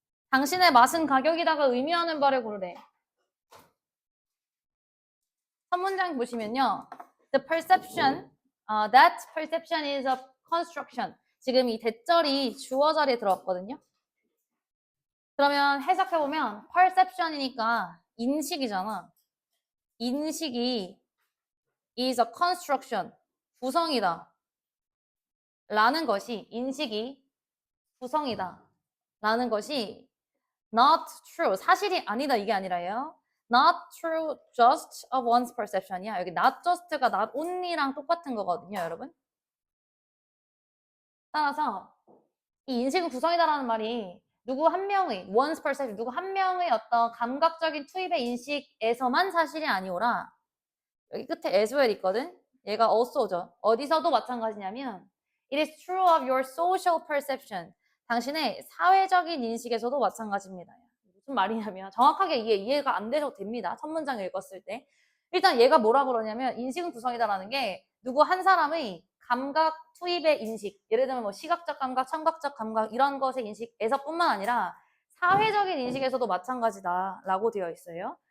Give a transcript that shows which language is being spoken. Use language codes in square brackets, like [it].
[ko] 당신의 맛은 가격이다가 의미하는 바를 고르래. 첫 문장 보시면요. [en] The perception, that perception is a construction. [ko] 지금 이 대절이 주어 자리에 들어왔거든요. 그러면 해석해보면 perception이니까 인식이잖아. 인식이 [en] is a construction, [ko] 구성이다. 라는 것이, 인식이 구성이다. 라는 것이 [en] not true, [ko] 사실이 아니다 이게 아니라요. [en] not true just of one's perception이야. 여기 not just가 not only랑 [ko] 똑같은 거거든요, 여러분. 따라서 이 인식은 구성이다라는 말이 누구 한 명의 [en] one's perception, [ko] 누구 한 명의 어떤 감각적인 투입의 인식에서만 사실이 아니오라. 여기 끝에 as well 있거든. 얘가 also죠. 어디서도 마찬가지냐면 [en] it is true of your social perception. [ko] 당신의 사회적인 인식에서도 마찬가지입니다. 무슨 말이냐면 정확하게 이해가 안 되셔도 됩니다. 첫 문장을 읽었을 때. 일단 얘가 뭐라 그러냐면 인식은 구성이다라는 게 누구 한 사람의 감각 투입의 인식, 예를 들면 뭐 시각적 감각, 청각적 감각 이런 것의 인식에서뿐만 아니라 사회적인 인식에서도 마찬가지다라고 되어 있어요.